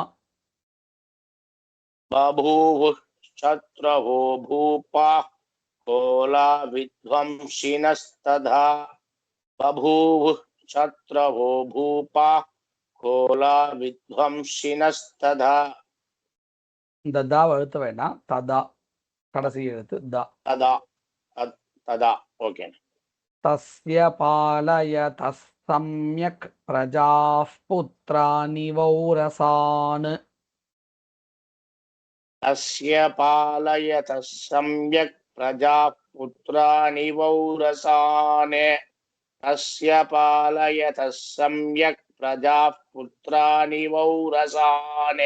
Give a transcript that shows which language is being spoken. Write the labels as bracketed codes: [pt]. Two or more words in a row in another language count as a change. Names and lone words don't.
[sa] बभूवुः शत्रवो भूपाः कोला विध्वंसिनस्तथा बभूवुः शत्रवो भूपाः कोला विध्वंसिनस्तथा [ta] இந்த த எழுத்து வேண்டாம் ததா கடைசி எழுத்து த [sa] तदा तदा ओके तस्य पालयतः सम्यक् प्रजाः पुत्रानिवौरसान् तस्य पालयतः सम्यक् प्रजाः पुत्रानिवौरसान् तस्य पालयतः सम्यक् प्रजाः पुत्रानिवौरसान्